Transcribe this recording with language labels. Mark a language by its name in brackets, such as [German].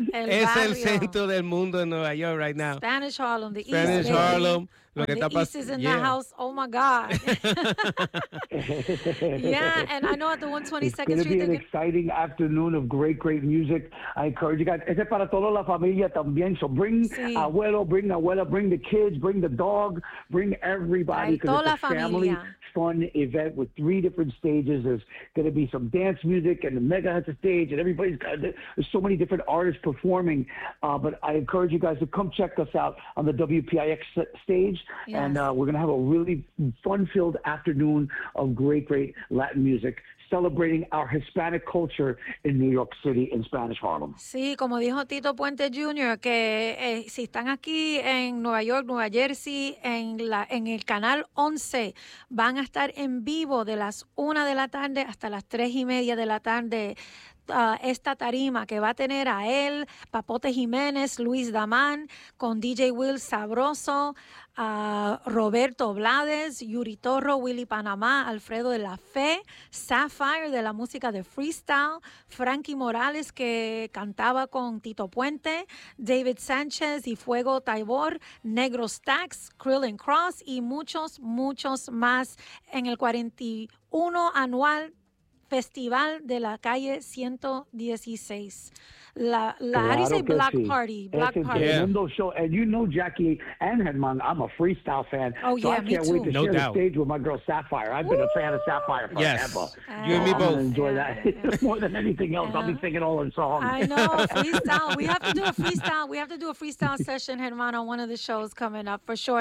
[Spanish] Es el centro del mundo en Nueva York [English] right now. Spanish Harlem, the Spanish East. Spanish Harlem. When the East is in the house, oh my God. Yeah, and I know at the 122nd Street. It's going to be an exciting afternoon of great, great music. I encourage you guys. [Spanish] Es para toda la familia también. [English] So bring abuelo, bring abuela, bring the kids, bring the dog, bring everybody. Right. [Spanish] Toda la familia. [English] Family fun event with three different stages. There's going to be some dance music and the mega hits stage, and everybody's got, there's so many different artists performing. But I encourage you guys to come check us out on the WPIX stage. Yes. And we're going to have a really fun-filled afternoon of great, great Latin music celebrating our Hispanic culture in New York City in Spanish Harlem. [Spanish] Sí, como dijo Tito Puente Jr., que si están aquí en Nueva York, Nueva Jersey, en el Canal 11, van a estar en vivo de las 1 de la tarde hasta las 3 y media de la tarde. Esta tarima que va a tener a él, Papote Jiménez, Luis Damán, con DJ Will Sabroso, Roberto Blades, Yuri Torro, Willy Panamá, Alfredo de la Fe, Sapphire de la música de freestyle, Frankie Morales que cantaba con Tito Puente, David Sánchez y Fuego Taibor, Negro Stacks, Krill and Cross y muchos, muchos más en el 41 anual Festival de la Calle 116. [English] Black Party. Yeah. Mundo show. And you know, Jackie and Herman, I'm a freestyle fan. Oh, yeah, so I can't wait to no share the stage with my girl Sapphire. I've been a fan of Sapphire forever. Yes. You and me both. I'm going to enjoy that more than anything else. Yeah. I'll be singing all her songs. I know. Freestyle. We have to do a freestyle. We have to do a freestyle session, Herman, on one of the shows coming up for sure.